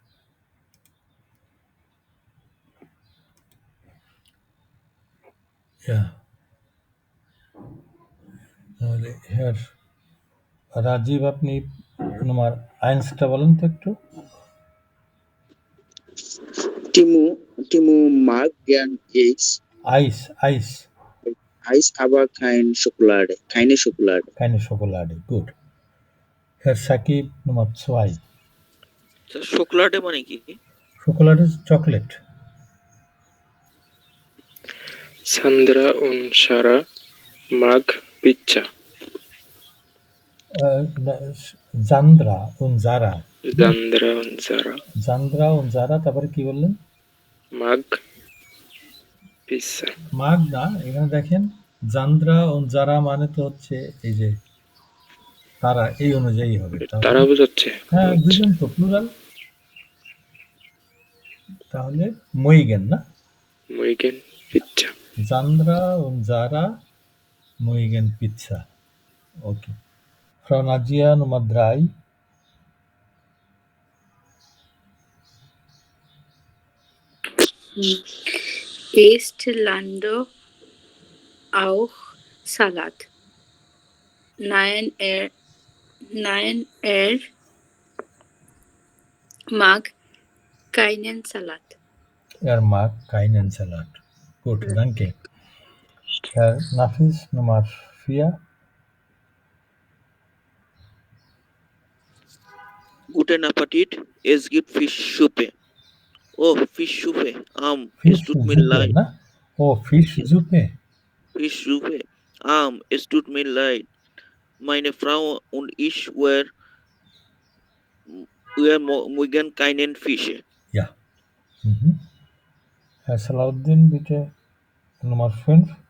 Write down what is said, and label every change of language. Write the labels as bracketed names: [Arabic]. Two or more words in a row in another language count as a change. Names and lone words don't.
[Bangla] তাহলে হ্যাঁ, রাজীব আপনি তোমার আইন্সটা বলেন তো একটু। [German] Timo mag gern Eis. Eis Eis Eis aber keine Schokolade. keine Schokolade. Gut. Herr Sakib Nummer 2. [Bangla] স্যার শুক্লাডে মানে কি? [German] Schokolade ist Chocolate. Sandra und Sarah mag Pizza. Sandra und Sarah. Sandra und Sarah [Bangla] তারপরে কি বললেন? [German] mag Pizza. [Bangla] মাগ না, এখানে দেখেন জান্দ্রা ও যারা মানে তো হচ্ছে এই যে তারা, এই অনুযায়ী হবে। তারা বোঝাচ্ছে? হ্যাঁ, দুজন তো প্লুরাল। তাহলে মইগেন না? [German] Morgen Pizza. Sandra und Sarah mögen Pizza. ওকে। Frau Nadia Nummer 3. Ist Lando auch Salat? Nein, er mag keinen Salat. Er mag keinen Salat. Gut, danke. Herr Nafis Nummer 4. Guten Appetit, es gibt Fischsuppe. Oh, Fischsuppe. Es tut mir Fischsuppe, leid. [Bangla] না? ও Fischsuppe. [German] Fischsuppe. Es tut mir leid. Meine Frau und ich mögen keinen Fisch. Ja. Mhm. Herr Salahuddin, bitte Nummer 5.